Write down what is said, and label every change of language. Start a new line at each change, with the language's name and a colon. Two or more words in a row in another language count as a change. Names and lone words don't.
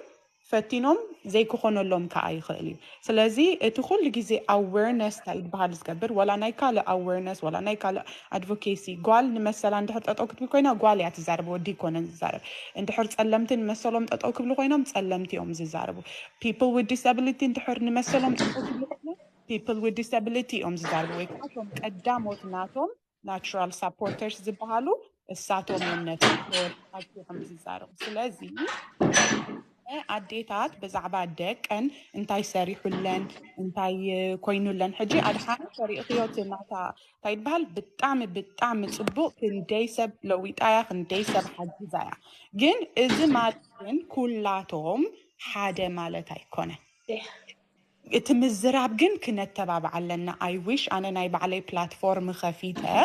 Tigrinya: ፈቲኖም ዘይክኾነሎም ከዓ ይኽእል እዩ ስለዚ እቲ ኩሉ ግዜ ኣዌርነስ እንታይ ይበሃል ዝገብር ወላ ናይ ካልእ ኣዌርነስ ወላ ናይ ካልእ ኣድቮኬሲ ጓል ንመሰላ እንድሕር ጠጠው ክትብል ኮይና ጓል እያ ትዛረብ ወዲ ይኮነን ዝዛረብ እንድሕር ፀለምቲ ንመሰሎም ጠጠው ክብሉ ኮይኖም ፀለምቲ እዮም ዝዛረቡ
English: people with disability
Tigrinya: እንድሕር ንመሰሎም ጠጠው ክብሉ ኮይኖም
English: people with disability
Tigrinya: እዮም ዝዛረቡ ወይ ከዓ እቶም ቀዳሞት ናቶም
English: natural supporters
Tigrinya: ዝበሃሉ እሳቶም እዮም ነቲ ዝዛረቡ ስለዚ ኣዴታት ብዛዕባ ደቀን እንታይ ሰሪሑለን እንታይ ኮይኑለን ሕጂ ኣድሓን ሰሪእኽዮ ናታ እንታይ ይበሃል ብጣዕሚ ፅቡቅ ክንደይ ሰብ ለዊጣያ ክንደይ ሰብ ሓጊዛያ ግን እዚ ማለት ግን ኩላቶም ሓደ ማለት ኣይኮነን እቲ ምዝራብ ግን ክነተባብዕ ኣለና ኣይዊሽ ኣነ ናይ ባዕለይ ፕላትፎርም ከፊተ